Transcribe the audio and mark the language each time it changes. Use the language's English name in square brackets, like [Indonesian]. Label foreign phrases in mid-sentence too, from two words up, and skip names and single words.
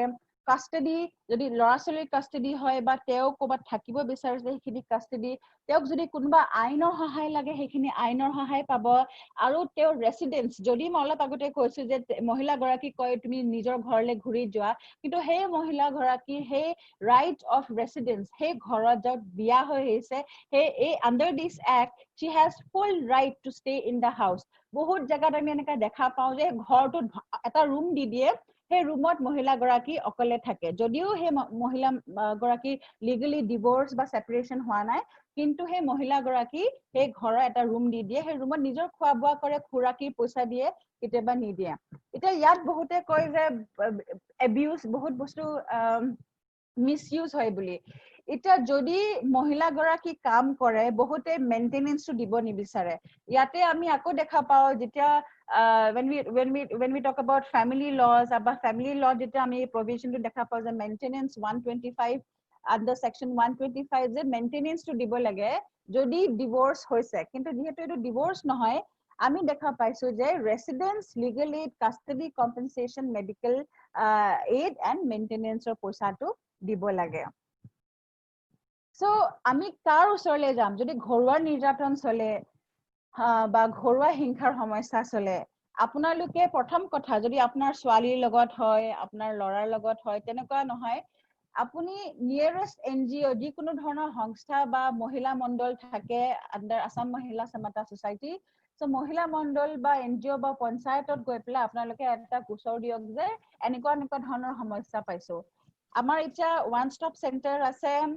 [Assamese] কাষ্টডি যদি ল'ৰা ছোৱালীৰ কাষ্টডি হয় বা তেওঁ ক'ৰবাত থাকিব বিচাৰিছে সেইখিনি কাষ্টডি, তেওঁক যদি কোনোবা আইনৰ সহায় লাগে সেইখিনি আইনৰ সহায় পাব। আৰু তেওঁৰ ৰেচিডেন্স, যদি মই অলপ আগতে কৈছো যে মহিলাগৰাকী কয় তুমি নিজৰ ঘৰলৈ ঘূৰি যোৱা, কিন্তু সেই মহিলাগৰাকী সেই [English] right of residence, [Assamese] সেই ঘৰত য'ত বিয়া হৈ আহিছে, সেই [English] under this act she has full right to stay in the house. [Assamese] বহুত জেগাত আমি এনেকৈ দেখা পাওঁ যে ঘৰটোত এটা ৰুম দি দিয়ে, সেই ৰুমত মহিলা গৰাকী অকলে থাকে যদিও সেই মহিলা গৰাকী [English] legally divorce [Assamese] বা সেপাৰেশন হোৱা নাই কিন্তু সেই মহিলা গৰাকী সেই ঘৰৰ এটা ৰুম দি দিয়ে সেই ৰুমত নিজৰ খোৱা বোৱা কৰে খুৰাকী পইচা দিয়ে কেতিয়াবা নিদিয়ে এতিয়া ইয়াত বহুতে কয় যে এবিউজ বহুত বস্তু মিসইউজ হয় বুলি এটা যদি মহিলা গৰাকী কাম কৰে বহুতে মেইনটেনেন্সটো দিব নিবিচাৰে ইয়াতে আমি আকৌ দেখা পাও যেতিয়া [English] when we talk about family laws about family law [Assamese] যেতিয়া আমি [English] provision to [Assamese] দেখা পাও যে [English] maintenance 125 under section 125 যে maintenance to [Assamese] দিব লাগে যদি divorce হৈছে কিন্তু যেহেতু এটো divorce নহয় আমি দেখা পাইছো যে [English] residence legal aid custody compensation medical aid and maintenance or [Assamese] পইচাটো দিব লাগে So, আমি কাৰ ওচৰলৈ যাম যদি ঘৰুৱা নিৰ্যাতন চলে বা ঘৰুৱা হিংসাৰ সমস্যা চলে আপোনালোকে প্ৰথম কথা যদি আপোনাৰ ছোৱালীৰ লগত হয় আপোনাৰ ল'ৰাৰ লগত হয় তেনেকুৱা নহয় আপুনি [English] nearest NGO [Assamese] যিকোনো ধৰণৰ সংস্থা বা মহিলা মণ্ডল থাকে আন্ডাৰ আসাম মহিলা সমতা সোসাইটি সো মহিলা মণ্ডল বা এনজিও বা পঞ্চায়তত গৈ পেলাই আপোনালোকে এটা গোচৰ দিয়ক যে এনেকুৱা ধৰণৰ সমস্যা পাইছো আমাৰ এতিয়া [English] one stop centre [Assamese] আছে